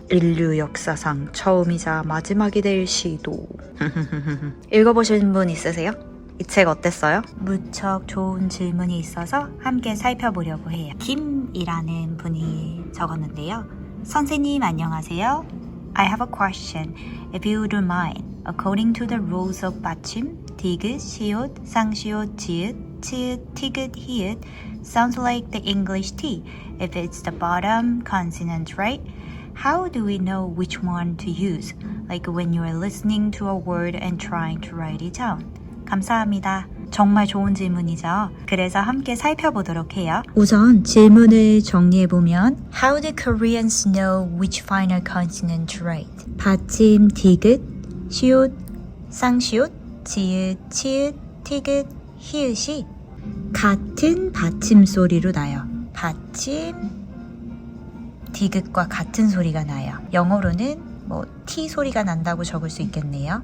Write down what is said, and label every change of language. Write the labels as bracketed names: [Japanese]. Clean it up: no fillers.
[Korean] 인류 역사상 처음이자 마지막이 될 시도. 읽어보신 분 있으세요? 이 책 어땠어요? 무척 좋은 질문이 있어서 함께 살펴보려고 해요. 김이라는 분이 적었는데요. 선생님 안녕하세요. [English] I have a question. If you wouldn't mind, according to the rules of 받침, 디귿, 시옷, 쌍시옷, 지읒, 치읒, 티귿, 히읗 sounds like the English T. If it's the bottom consonant, right? How do we know which one to use? Like when you are listening to a word and trying to write it down. [Korean] 감사합니다. 정말 좋은 질문이죠. 그래서 함께 살펴보도록 해요. 우선 질문을 정리해보면 [English] How do Koreans know which final consonant to write? [Korean] 받침 디귿, 시옷, 쌍시옷, 지읒, 치읒, 티귿, 히읗이 같은 받침 소리로 나요. 받침 디귿과 같은 소리가 나요. 영어로는 T 소리가 난다고 적을 수 있겠네요.